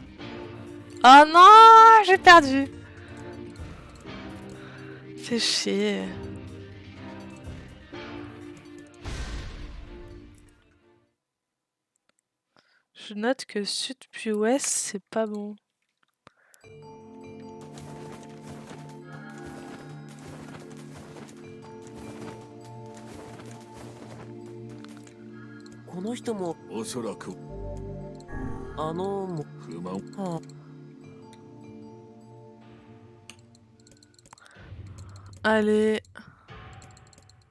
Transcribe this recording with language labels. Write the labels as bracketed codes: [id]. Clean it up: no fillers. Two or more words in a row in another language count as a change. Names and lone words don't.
[fr] Oh non, j'ai perdu. Fais chier. Je note que sud puis ouest, c'est pas bon. Mo... [ja] おそらくも不満は [fr] Allez.